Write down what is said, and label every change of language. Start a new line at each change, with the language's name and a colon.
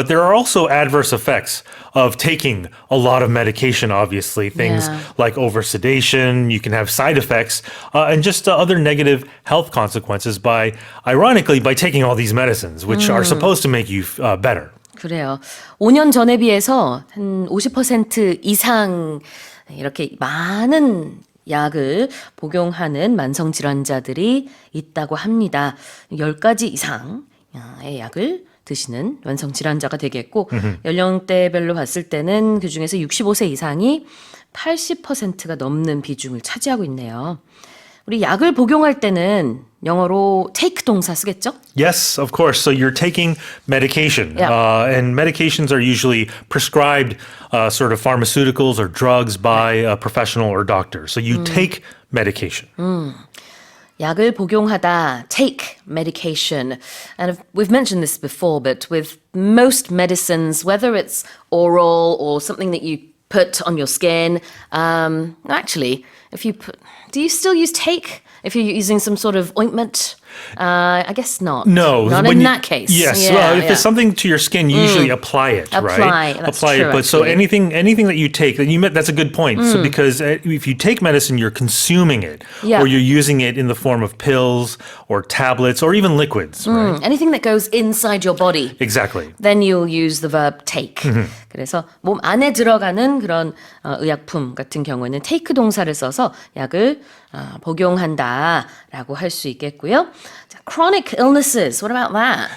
English: But there are also adverse effects of taking a lot of medication, obviously. Things like oversedation, you can have side effects, and just other negative health consequences ironically, by taking all these medicines, which are supposed to make you better.
Korean: 그래요. 5년 전에 비해서 한 50% 이상 이렇게 많은 약을 복용하는 만성질환자들이 있다고 합니다. 10가지 이상의 약을 드시는 만성질환자가 되겠고 연령대별로 봤을 때는 그중에서 65세 이상이 80%가 넘는 비중을 차지하고 있네요. 우리 약을 복용할 때는 영어로 take 동사 쓰겠죠?
English: Yes, of course. So you're taking medication. And medications are usually prescribed sort of pharmaceuticals or drugs by a professional or doctor. So you take medication.
Korean: 약을 복용하다,
English: take medication. And we've mentioned this before, but with most medicines, whether it's oral or something that you put on your skin, actually, do you still use take if you're using some sort of ointment? I guess not. No. Not in that case. Yes. If it's something to your skin, you usually apply it, right? That's apply true, it. But so actually. anything that you take, that's a good point. So because if you take medicine, you're consuming it, or you're using it in the form of pills or tablets or even liquids, right? Anything that goes inside your body. Exactly. Then you'll use the verb take.
Korean: 그래서 몸 안에 들어가는 그런 의약품 같은 경우에는 take 동사를 써서 약을 복용한다라고 할 수 있겠고요.
English: 자, chronic illnesses, what about that?